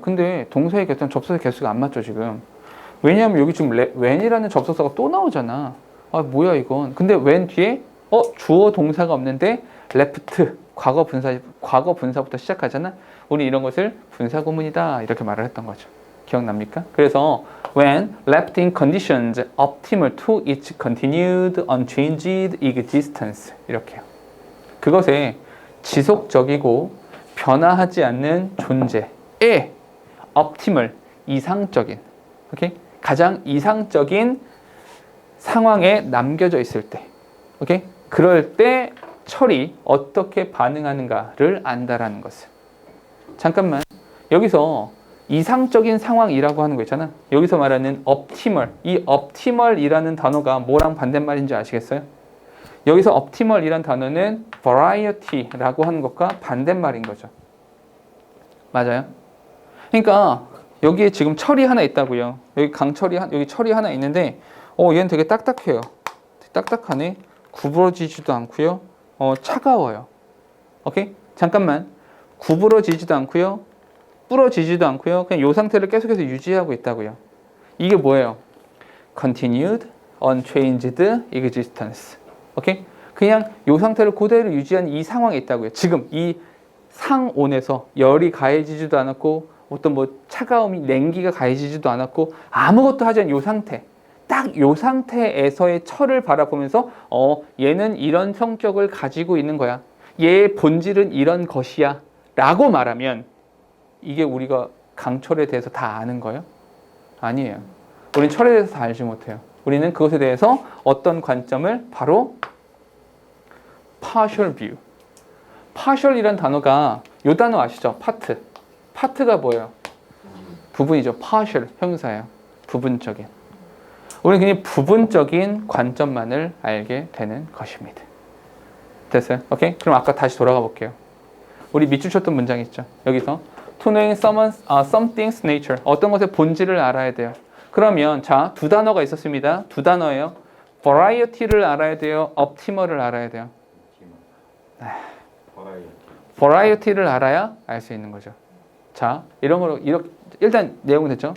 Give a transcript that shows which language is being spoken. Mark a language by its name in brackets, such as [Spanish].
[Korean] 근데 동사의 개수랑 접속의 개수가 안 맞죠 지금. 왜냐하면 여기 지금 when이라는 접속사가 또 나오잖아. 아 뭐야 이건. 근데 when 뒤에 주어 동사가 없는데 left 과거 분사부터 시작하잖아. 우리 이런 것을 분사 구문이다 이렇게 말을 했던 거죠. 기억납니까? 그래서 [English] when left in conditions optimal to its continued unchanged existence [Korean] 이렇게요. 그것에 지속적이고 변화하지 않는 존재에 optimal 이상적인 오케이? 가장 이상적인 상황에 남겨져 있을 때 오케이? 그럴 때 철이 어떻게 반응하는가를 안다라는 것을. 잠깐만. 여기서 이상적인 상황이라고 하는 거 있잖아. 여기서 말하는 optimal. 이 optimal이라는 단어가 뭐랑 반대말인지 아시겠어요? 여기서 optimal이라는 단어는 variety라고 하는 것과 반대말인 거죠. 맞아요? 그러니까 여기에 지금 철이 하나 있다고요. 여기 철이 하나 있는데 얘는 되게 딱딱해요. 딱딱하네. 구부러지지도 않고요. 차가워요. 오케이? 잠깐만. 구부러지지도 않고요. 부러지지도 않고요. 그냥 이 상태를 계속해서 유지하고 있다고요. 이게 뭐예요? [English] Continued, unchanged existence. [Korean] 오케이? 그냥 이 상태를 그대로 유지한 이 상황에 있다고요. 지금 이 상온에서 열이 가해지지도 않았고 어떤 차가움이 냉기가 가해지지도 않았고 아무것도 하지 않은 이 상태. 딱 이 상태에서의 철을 바라보면서 얘는 이런 성격을 가지고 있는 거야. 얘의 본질은 이런 것이야. 라고 말하면 이게 우리가 강철에 대해서 다 아는 거예요? 아니에요. 우리는 철에 대해서 다 알지 못해요. 우리는 그것에 대해서 어떤 관점을 바로 partial view. partial이란 단어가 이 단어 아시죠? part. part가 뭐예요? 부분이죠. partial 형사예요. 부분적인. 우리는 그냥 부분적인 관점만을 알게 되는 것입니다. 됐어요? 오케이? 그럼 아까 다시 돌아가 볼게요. 우리 밑줄 쳤던 문장 있죠? 여기서 [English] to knowing something's nature. [Korean] 어떤 것의 본질을 알아야 돼요. 그러면 자, 두 단어가 있었습니다. 두 단어예요. variety를 알아야 돼요. optimal을 알아야 돼요. variety를 알아야 알 수 있는 거죠. 자, 이런 거로 이렇게 일단 내용은 됐죠?